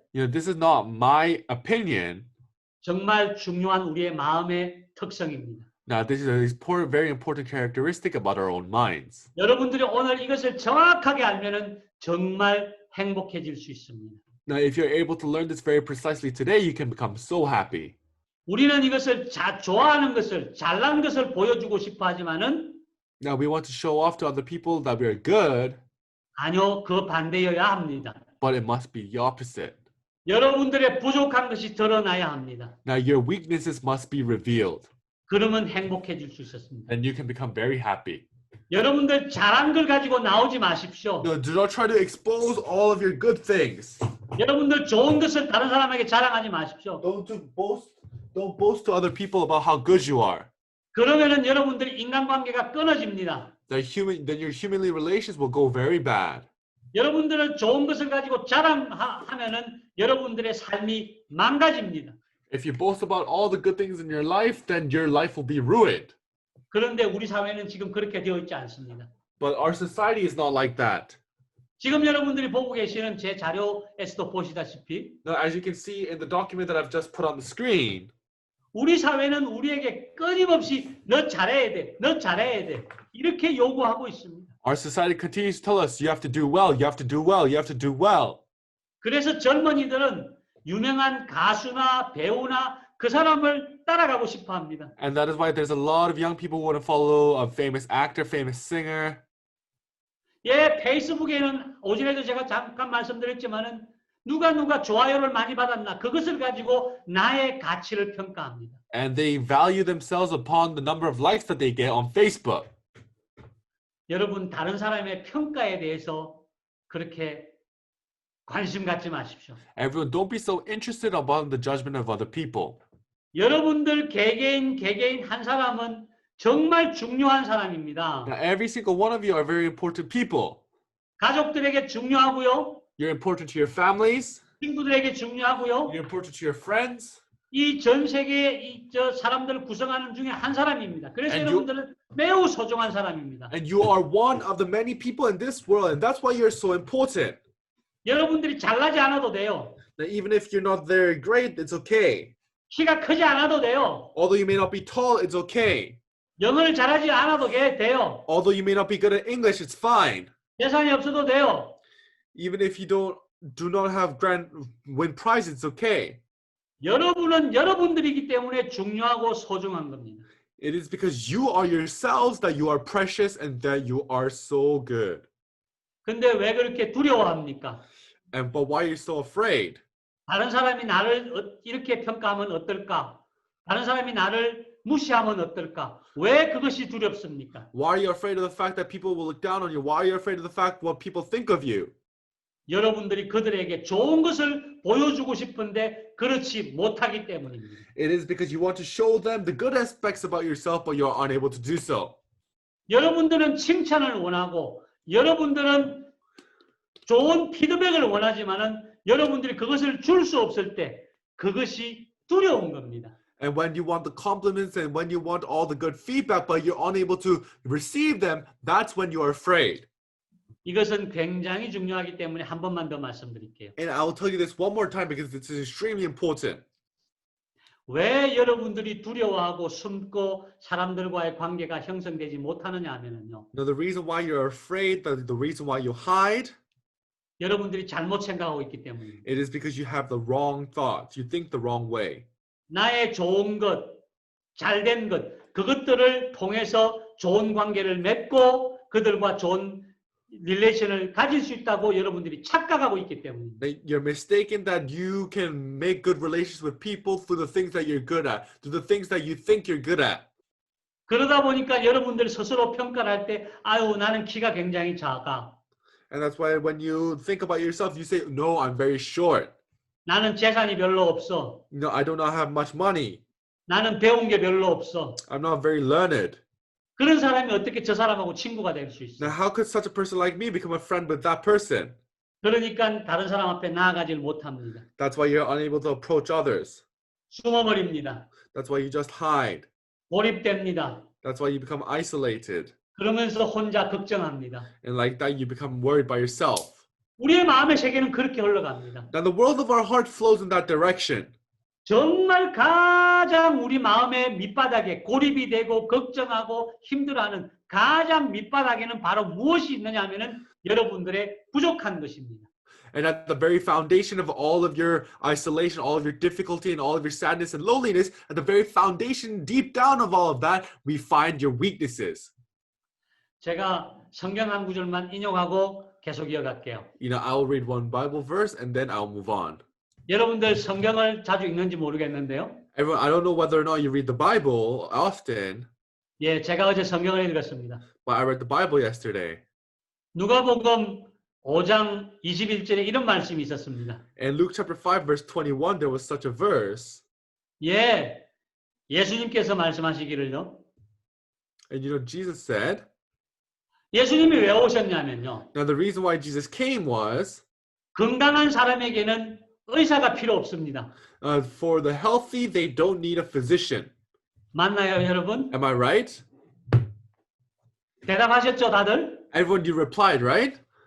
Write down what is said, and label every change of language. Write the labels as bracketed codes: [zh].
[en] You know, this is not my opinion. [ko] 정말 중요한 우리의 마음의 특성입니다. [en] Now, this is a very important characteristic about our own minds. [ko] 여러분들이 오늘 이것을 정확하게 알면은 정말 행복해질 수 있습니다. [en] Now, if you're able to learn this very precisely today, you can become so happy. [ko] 우리는 이것을 좋아하는 것을, 잘난 것을 보여주고 싶어 하지만은 [en] Now, we want to show off to other people that we're good, [ko] 아니요, 그 반대여야 합니다. [en] but it must be the opposite. [ko] 여러분들의 부족한 것이 드러나야 합니다. [en] Now, your weaknesses must be revealed, [ko] 그러면 행복해질 수 있었습니다. [en] and you can become very happy. [ko] 여러분들 잘한 걸 가지고 나오지 마십시오. [en] No, do not try to expose all of your good things. [ko] 여러분들 좋은 것을 다른 사람에게 자랑하지 마십시오. [en] Don't boast to other people about how good you are. [ko] 그러면은 여러분들이 인간관계가 끊어집니다. [en] Then your humanly relations will go very bad. [ko] 여러분들은 좋은 것을 가지고 자랑하면은 여러분들의 삶이 망가집니다. [en] If you boast about all the good things in your life, then your life will be ruined. [ko] 그런데 우리 사회는 지금 그렇게 되어 있지 않습니다. [en] But our society is not like that. [ko] 지금 여러분들이 보고 계시는 제 자료에서도 보시다시피 [en] Now, as you can see in the document that I've just put on the screen, [ko] 우리 사회는 우리에게 끊임없이 너 잘해야 돼, 너 잘해야 돼 이렇게 요구하고 있습니다. [en] our society continues to tell us you have to do well, you have to do well, you have to do well. [ko] 그래서 젊은이들은 유명한 가수나 배우나 그 사람을 따라가고 싶어 합니다. [en] And that is why there's a lot of young people who want to follow a famous actor, famous singer. [ko] 예, 페이스북에는 오전에도 제가 잠깐 말씀드렸지만은 누가 좋아요를 많이 받았나 그것을 가지고 나의 가치를 평가합니다. [en] And they value themselves upon the number of likes that they get on Facebook. [ko] 여러분 다른 사람의 평가에 대해서 그렇게 관심 갖지 마십시오. [en] Everyone, don't be so interested about the judgment of other people. [ko] 여러분들 개개인 한 사람은 정말 중요한 사람입니다. [en] Now, every single one of you are very important people. [ko] 가족들에게 중요하고요. [en] You're important to your families. [ko] 친구들에게 중요하고요. [en] You're important to your friends. [ko] 이 전 세계의 저 사람들을 구성하는 중에 한 사람입니다. 그래서 [en] And [ko] 여러분들은 매우 소중한 사람입니다. [en] And you are one of the many people in this world, and that's why you're so important. [ko] 여러분들이 잘나지 않아도 돼요. [en] Now, even if you're not very great, it's okay. [ko] 키가 크지 않아도 돼요. [en] Although you may not be tall, it's okay. [ko] 영어를 잘하지 않아도 돼요. [en] Although you may not be good at English, it's fine. [ko] 재산이 없어도 돼요. [en] Even if you do not have win prize, it's okay. [ko] 여러분은 여러분들이기 때문에 중요하고 소중한 겁니다. [en] It is because you are yourselves that you are precious and that you are so good. [ko] 근데 왜 그렇게 두려워합니까? [en] But why are you so afraid? [ko] 다른 사람이 나를 이렇게 평가하면 어떨까? 다른 사람이 나를 무시하면 어떨까? 왜 그것이 두렵습니까? [en] Why are you afraid of the fact that people will look down on you? Why are you afraid of the fact what people think of you? [ko] 여러분들이 그들에게 좋은 것을 보여주고 싶은데 그렇지 못하기 때문입니다. [en] It is because you want to show them the good aspects about yourself, but you're unable to do so. [ko] 여러분들은 칭찬을 원하고 여러분들은 좋은 피드백을 원하지만은 여러분들이 그것을 줄 수 없을 때 그것이 두려운 겁니다. [en] And when you want the compliments and when you want all the good feedback, but you're unable to receive them, that's when you are afraid. [ko] 이것은 굉장히 중요하기 때문에 한 번만 더 말씀드릴게요. [en] And I will tell you this one more time because this is extremely important. [ko] 왜 여러분들이 두려워하고 숨고 사람들과의 관계가 형성되지 못하느냐 하면은요. [en] Now, the reason why you're afraid, the reason why you hide, [ko] 여러분들이 잘못 생각하고 있기 때문입니다. [en] it is because you have the wrong thoughts. You think the wrong way. [ko] 나의 좋은 것, 잘된 것, 그것들을 통해서 좋은 관계를 맺고 그들과 좋은 릴레이션을 가질 수 있다고 여러분들이 착각하고 있기 때문입니다. [en] That you're mistaken that you can make good relations with people through the things that you're good at, through the things that you think you're good at. [ko] 그러다 보니까 여러분들 스스로 평가를 할 때 아유 나는 키가 굉장히 작아. [en] And that's why when you think about yourself, you say, no, I'm very short. [ko] 나는 재산이 별로 없어. [en] No, I do not have much money. [ko] 나는 배운 게 별로 없어. [en] I'm not very learned. [ko] 그런 사람이 어떻게 저 사람하고 친구가 될 수 있어? [en] Now, how could such a person like me become a friend with that person? [ko] 그러니까 다른 사람 앞에 나아가질 못합니다. [en] That's why you're unable to approach others. [ko] 숨어버립니다. [en] That's why you just hide. [ko] 고립됩니다. [en] That's why you become isolated. [ko] 그러면서 혼자 걱정합니다. [en] And like that, you become worried by yourself. [ko] 우리의 마음의 세계는 그렇게 흘러갑니다. [en] Now, the world of our heart flows in that direction. [ko] 정말 가장 우리 마음의 밑바닥에 고립이 되고 걱정하고 힘들어하는 가장 밑바닥에는 바로 무엇이 있느냐 하면은 여러분들의 부족한 것입니다. [en] And at the very foundation of all of your isolation, all of your difficulty, and all of your sadness and loneliness, at the very foundation, deep down of all of that, we find your weaknesses. [ko] 제가 성경 한 구절만 인용하고 계속 이어갈게요. [en] You know, I will read one Bible verse and then I'll move on. [ko] 여러분들 성경을 자주 읽는지 모르겠는데요. [en] Everyone, I don't know whether or not you read the Bible often, [ko] 예, 제가 어제 성경을 읽었습니다. [en] but I read the Bible yesterday. [ko] 누가복음 5장 21절에 이런 말씀이 있었습니다. [en] In Luke chapter 5, verse 21, there was such a verse. [ko] 예, 예수님께서 말씀하시기를요. [en] And you know, Jesus said, [ko] 예수님이 왜 오셨냐면요. [en] now the reason why Jesus came was, [ko] 건강한 사람에게는 의사가 필요 없습니다. [en] for the healthy, they don't need a physician. [ko] 맞나요, 여러분? [en] Am I right? [ko] 대답하셨죠, 다들? [en] Everyone, you replied, right?